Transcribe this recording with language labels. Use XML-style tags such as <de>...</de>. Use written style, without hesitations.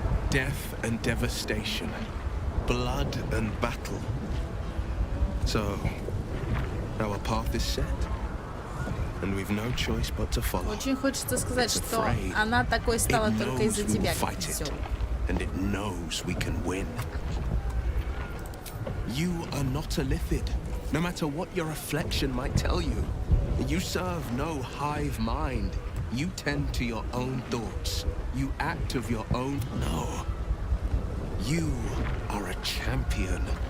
<en>Death and devastation, blood and battle. So, our path is set, and we've no choice but to follow.</en> <ru>Очень хочется сказать, что она такой стала только из-за тебя.</ru> <en>And it knows we can win. You are not a Lithid, no matter what your reflection might tell you. You serve no hive mind. You tend to your own thoughts. You act of your own... No. You are a champion.</en>